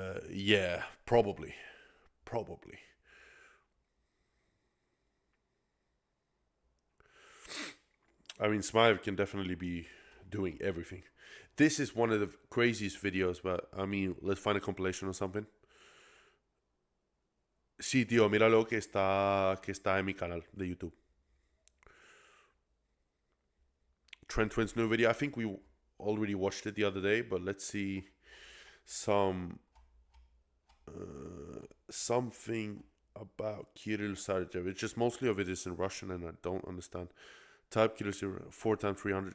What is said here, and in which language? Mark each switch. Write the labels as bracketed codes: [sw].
[en] Yeah, probably. I mean, Smythe can definitely be doing everything. This is one of the craziest videos, but I mean, let's find a compilation or something. [es] Sí, tío, míralo que está en mi canal de YouTube. [en] Trent Twins new video. I think we already watched it the other day, but let's see something about Kirill Sarychev. It's just mostly of it is in Russian and I don't understand. Type Kirill 4 times 300.